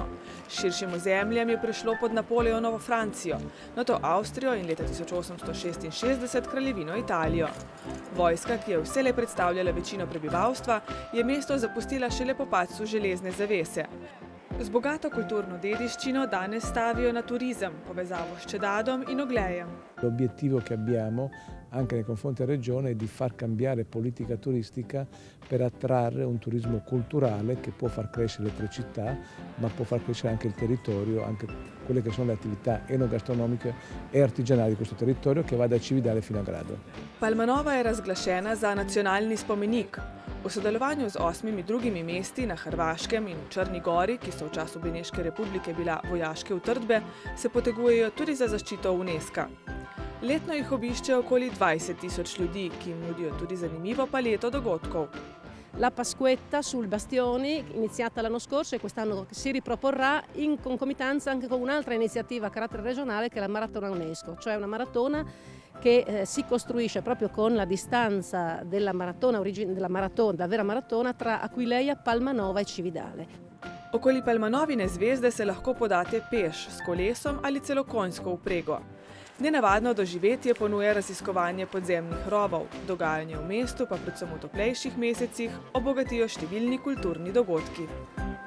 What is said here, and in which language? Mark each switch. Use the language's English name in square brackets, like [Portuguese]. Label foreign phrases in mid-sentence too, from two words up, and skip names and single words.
[Slovenian] S širšim ozemljem je prešlo pod Napoleonovo Francijo, nato Avstrijo in leta 1866 kraljevino Italijo. Vojska, ki je vselej predstavljala večino prebivalstva, je mesto zapustila šele po padcu železne zavese. Z bogato kulturno dediščino danes stavijo na turizem, povezavo s Čedadom in Oglejem. [Italian] L'obiettivo che abbiamo anche nei confronti della regione è di far cambiare politica turistica per attrarre un turismo culturale che può far crescere le 3 città, ma può far crescere anche il territorio, anche quelle che sono le attività enogastronomiche e artigianali di questo territorio, che va da Cividale fino a Grado. [Slovenian] Palmanova je razglašena za nacionalni spomenik. V sodelovanju z 8 drugimi mesti na Hrvaškem in v Črni gori, ki so v času Beneške republike bila vojaške utrdbe, se potegujejo tudi za zaščito UNESCO. Letno jih obišče okoli 20.000 ljudi, ki jim nudijo tudi zanimivo paleto dogodkov. [Italian] La Pasquetta sul Bastioni, iniziata l'anno scorso e quest'anno si riproporrà in concomitanza anche con un'altra iniziativa a carattere regionale che è la Maratona UNESCO, cioè una maratona che si costruisce proprio con la distanza della vera maratona tra Aquileia, Palmanova e Cividale. [Slovenian] Okoli Palmanovine zvezde se lahko podate peš, s kolesom ali celo konjsko vprego. Nenavadno doživetje ponuja raziskovanje podzemnih rovov, dogajanje v mestu pa predvsem v toplejših mesecih obogatijo številni kulturni dogodki.